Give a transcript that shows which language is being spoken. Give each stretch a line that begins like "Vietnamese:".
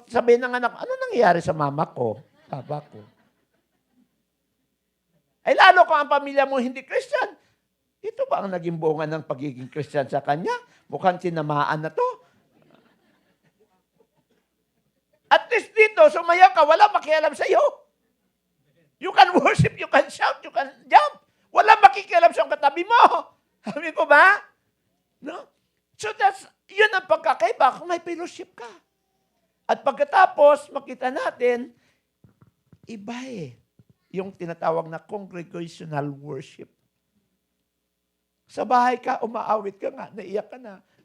Filipino: Sabihin ng anak, ano nangyayari sa mama ko? Papa ko. Ay lalo kung ang pamilya mo hindi Christian. Ito ba ang naging bunga ng pagiging Christian sa kanya? Mukhang sinamaan na to. At least dito, sumayaw ka, wala makialam sa iyo.
English: You can worship, you can shout, you can jump.
Filipino: Wala makikialam sa katabi mo. Amin po ba? No? So yun ang pagkakaiba kung may fellowship ka. At pagkatapos, makita natin, iba eh. Yung tinatawag na congregational worship. Sa bahay ka, umaawit ka nga, naiyak ka na.